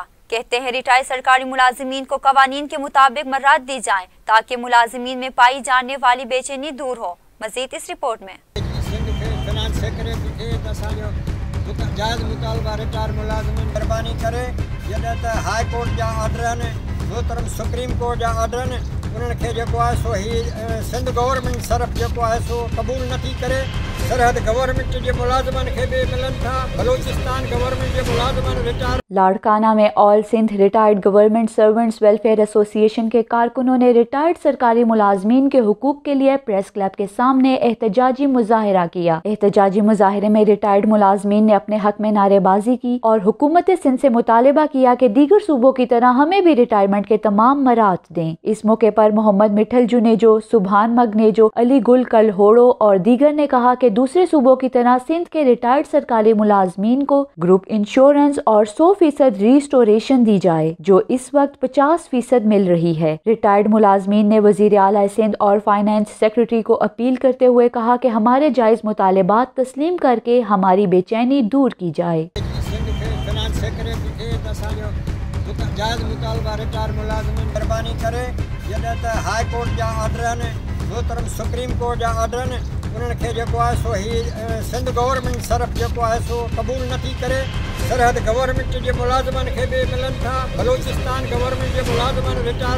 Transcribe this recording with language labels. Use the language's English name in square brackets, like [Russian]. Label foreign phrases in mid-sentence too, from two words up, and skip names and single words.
[Urdu] کہتے ہیں ریٹائرڈ سرکاری ملازمین کو قوانین کے مطابق مراعات دی جائے تاکہ ملازمین میں پائی جانے والی بے چینی دور ہو. مزید اس رپورٹ میں [Sindhi] हाई कोर्ट जा ऑर्डर मोहतरम सुप्रीम कोर्ट जा ऑर्डर उन्हनि खे जेको आहे सो ही सिंध गवर्नमेंट सरफ जेको आहे सो क़बूल नथी करे। सरहद गवर्नमेंट जे मुलाज़िमनि खे बि मिलनि था, बलोचिस्तान गवर्नमेंट जे मुलाज़िमनि रिटायर। [Urdu] لاڑکانہ میں آل سندھ ریٹائرڈ گورنمنٹ سرونٹس ویلفیئر ایسوسی ایشن کے کارکنوں نے ریٹائرڈ سرکاری ملازمین کے حقوق کے لیے [English] press club [Urdu] کے سامنے احتجاجی مظاہرہ کیا. احتجاجی مظاہرے میں ریٹائرڈ ملازمین نے اپنے حق میں نعرے بازی کی اور حکومت سندھ سے مطالبہ کیا کہ دیگر صوبوں کی طرح ہمیں بھی ریٹائرمنٹ کے تمام مراعات دیں. اس موقع پر محمد مٹھل جونیجو، سبحان مگنیجو، علی گل کلہوڑو اور دیگر نے کہا کہ دوسرے صوبوں کی طرح سندھ کے ریٹائرڈ سرکاری ملازمین کو [English] group insurance [Urdu] اور 100% ریسٹوریشن دی جائے، جو اس وقت 50% مل رہی ہے. ریٹائرڈ ملازمین نے وزیر اعلیٰ سندھ اور [English] finance secretary [Urdu] کو اپیل کرتے ہوئے کہا کہ ہمارے جائز مطالبات تسلیم کر کے ہماری بے چینی دور کی جائے. [Sindhi] हाई कोर्ट जा ऑर्डर मोहतरम सुप्रीम कोर्ट जा ऑर्डर उन्हनि खे जेको आहे सो ही सिंध गवर्नमेंट सरफ जेको आहे सो क़बूल नथी करे। सरहद गवर्नमेंट जे मुलाज़िमनि खे बि मिलनि था, बलोचिस्तान गवर्नमेंट जे मुलाज़िमनि रिटायर